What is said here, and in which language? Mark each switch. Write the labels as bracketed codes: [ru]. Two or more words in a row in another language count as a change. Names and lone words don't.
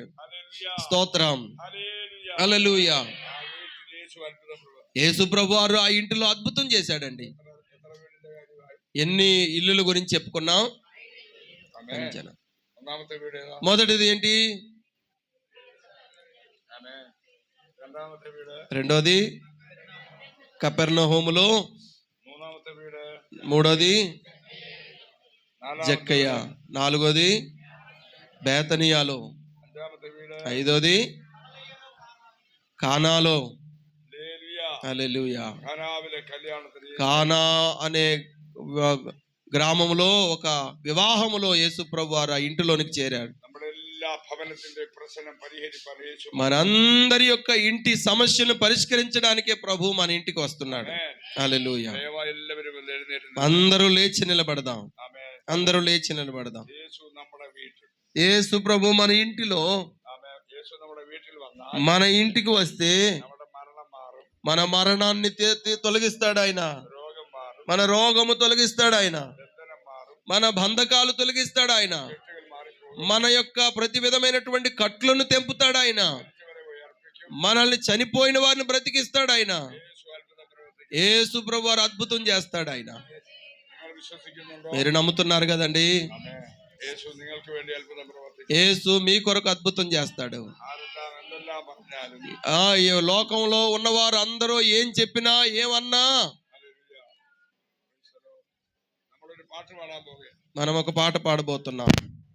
[ml] ഹല്ലേലൂയ. [te] స్తోత్రం. [ml] ഹല്ലേലൂയ. [te] హల్లెలూయా. [ml] ആ വീട്ടിൽ യേശു അത്ഭുതം പ്രവർത്തിച്ചു. [te] యేసు ప్రభువారు ఆ ఇంటిలో అద్భుతం చేశాడండి. [ml] എത്ര വീടിന്റെ കാര്യമായി? [te] ఎన్ని ఇల్లుల గురించి చెప్పుకున్నాం? [ml] ആമേൻ. [te] అంచనా. [ml] ഒന്നാമത്തെ വീട് ഏതാ? [te] మొదటిది ఏంటి? [ml] ആമേൻ. രണ്ടാമത്തെ വീട്? [te] రెండోది కపెర్నహూములో. [ml] മൂന്നാമത്തെ വീട്? [te] మూడోది [ml] നാലാമത്തെ [te] జక్కయ్య. [ml] വീട്? [te] నాలుగోది బేతనియాలో. [ml] അഞ്ചാമത്തെ വീട്? [te] ఐదోది కానాలో. [ml] ഹല്ലേലൂയ. [te] హల్లెలూయా. [ml] കാനാവിലെ കല്യാണത്തിന് [te] కానా అనే గ్రామంలో ఒక వివాహములో యేసు ప్రభు వారు ఆ ఇంటిలోనికి చేరాడు. [ml] നമ്മുടെ എല്ലാ ഭവനത്തിന്റെ പ്രശ്നം പരിഹരിപ്പാൻ യേശു. [te] మనందరి యొక్క ఇంటి సమస్యను పరిష్కరించడానికే ప్రభు మన ఇంటికి వస్తున్నాడు. [ml] ആമേൻ. [te] హల్లెలూయా. [ml] ദയവായി എല്ലാവരും ഒന്ന് എഴുന്നേറ്റ് നിൽക്കുക. [te] అందరూ లేచి నిలబడదాం. [ml] ആമേൻ. [te] అందరూ లేచి నిలబడదాం. [ml] യേശു നമ്മുടെ വീട്ടിൽ. [te] యేసు ప్రభు మన ఇంటిలో, [ml] ആമേൻ. യേശു നമ്മുടെ വീട്ടിൽ വന്നാൽ [te] మన ఇంటికి వస్తే [ml] നമ്മുടെ മരണം മാറും, [te] మన మరణాన్ని తొలగిస్తాడు ఆయన. [ml] രോഗം മാറും, [te] మన రోగము తొలగిస్తాడు ఆయన. [ml] ബന്ധനം മാറും, [te] మన బంధకాలు తొలగిస్తాడు ఆయన. [ml] കെട്ടുകൾ മാറിപ്പോകും, [te] మన యొక్క ప్రతి విధమైనటువంటి కట్లను తెంపుతాడు ఆయన. [ml] മരിച്ചവരെ ഉയർപ്പിക്കും. [te] మనల్ని చనిపోయిన వారిని బ్రతికిస్తాడు ఆయన. [ml] യേശു അത്ഭുതം പ്രവർത്തിക്കും. [te] యేసు ప్రభు వారు అద్భుతం చేస్తాడు ఆయన. [ml] നിങ്ങൾ വിശ്വസിക്കുന്നുണ്ടോ? [te] మీరు నమ్ముతున్నారు కదండి? [ml] ആമേൻ. യേശു നിങ്ങൾക്ക് വേണ്ടി അത്ഭുതം പ്രവർത്തിക്കും. [te] యేసు మీ కొరకు అద్భుతం చేస్తాడు. [ml] ആരെല്ലാം എന്തെല്ലാം പറഞ്ഞാലും [te] ఈ లోకంలో ఉన్నవారు అందరూ ఏం చెప్పినా ఏమన్నా [ml] ഹല്ലേലൂയ. നമ്മളൊരു പാട്ട് പാടാൻ പോവുകയാണ്. [te] మనం ఒక పాట పాడబోతున్నాం.